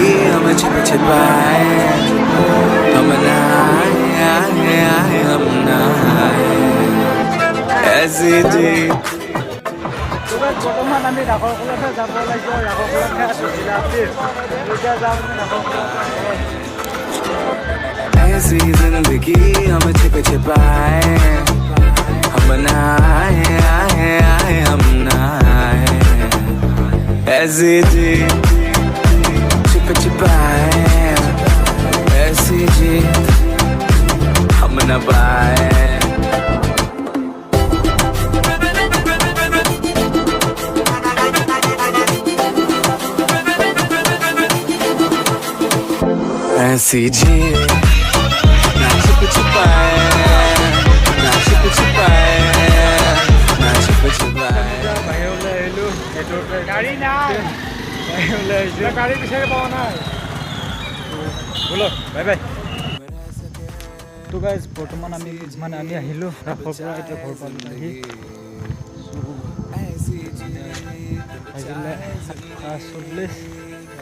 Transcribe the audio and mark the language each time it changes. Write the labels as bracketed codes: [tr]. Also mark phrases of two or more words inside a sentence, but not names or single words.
[hi] हम छिप छिपाए, हम नहाए हम नहाए ऐसी जी। [as] বৰ্তমান আমি ৰাসৰ কলতহে যাব লাগিব, ৰাসৰ কলতহে [hi] ऐसी जिंदगी हम छिप छिपाए, हम नहाए हम नहाए ऐसी जी, छिप छिपाए ऐसी जी, हम न पाए। ऐसी जी ना छिप छिपाए, ना छिप छिपाए, ना छिप छिपाए। [as] গাড়ী নাই, গাড়ী বিচাৰি পোৱা নাই। বলো [en] bye bye. [as] তো গাইজ বৰ্তমান আমি আহিলোঁ ৰাসৰ পৰা, এতিয়া ঘৰ পালোঁ আহি। বাজিলে 7:40।